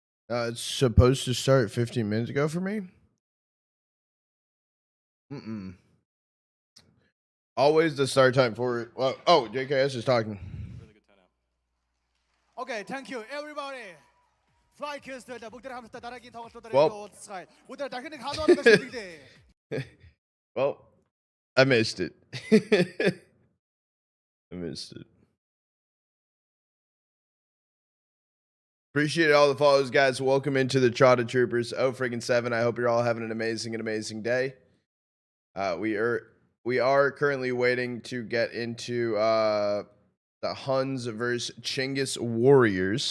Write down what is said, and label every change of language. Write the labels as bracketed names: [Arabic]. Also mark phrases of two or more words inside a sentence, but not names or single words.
[English] It's supposed to start 15 minutes ago for me. Always the start time for it. Well, oh, JKS is talking. Really good turnout. Okay, thank you everybody. [Mongolian] FlyQuest бүгд хамтдаа дараагийн тоглолтуудаар [English] Well. [Mongolian] уулзцай. Өдөр дахин нэг халуунаас шилжүүлээ. [English] Well, I missed it. I missed it. Appreciate all the follows, guys. Welcome into the Trotta Troopers. Oh, friggin' 7. I hope you're all having an amazing day. We are currently waiting to get into the Huns versus Chinggis Warriors.